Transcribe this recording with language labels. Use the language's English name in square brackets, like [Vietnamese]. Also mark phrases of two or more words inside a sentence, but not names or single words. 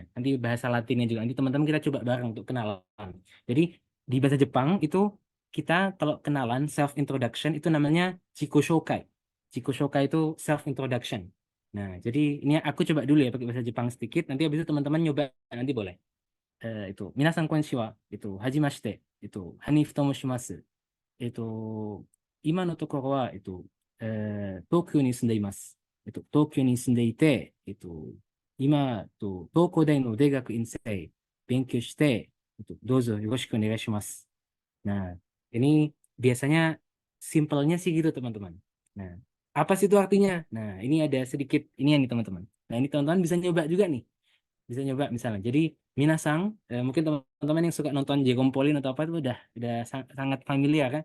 [Indonesian] Nanti bahasa Latinnya juga. Nanti teman-teman kita coba bareng untuk kenalan. Jadi di bahasa Jepang itu kita kalau kenalan [English] self introduction [Indonesian] itu namanya Jikoshokai. Jikoshokai itu [English] self introduction. [Indonesian] Nah, jadi ini aku coba dulu ya pakai bahasa Jepang sedikit. Nanti habis itu teman-teman nyoba nanti boleh. [Japanese] Itu みなさんこんにちは. Itu hajimashite. Itu ハニフと申します. Itu今のところは東京に住んでいます。東京に住んでいて、今、東工大の大学院生勉強して、どうぞよろしくお願いします。 [Indonesian] Nah, ini biasanya simpelnya sih gitu teman-teman. Nah, apa sih itu artinya? Nah, ini ada sedikit ini nih teman-teman. Nah, ini teman-teman bisa nyoba juga nih. Bisa nyoba misalnya. Jadi Minasang, mungkin teman-teman yang suka nonton Jegompolin atau apa itu udah sangat familiar kan.